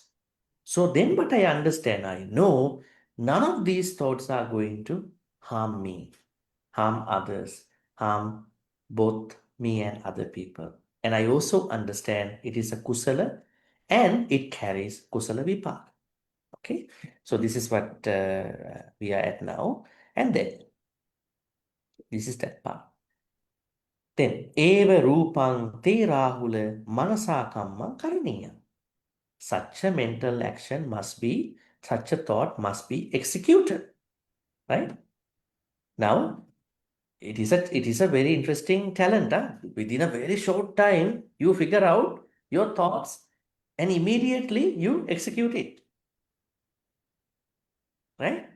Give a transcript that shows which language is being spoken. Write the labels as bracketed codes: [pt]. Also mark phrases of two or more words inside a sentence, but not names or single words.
[en] So then what I understand, I know none of these thoughts are going to harm me, harm others, harm both me and other people. And I also understand it is a kusala and it carries [pi] kusala vipaka. [en] Okay, so this is what we are at now. And then this is that part. [pi] Then eva rupang te rahula manasa kamma karaniya. [en] Such a mental action must be, such a thought must be executed, right? Now, it is a very interesting talent. Huh? Within a very short time, you figure out your thoughts and immediately you execute it, right?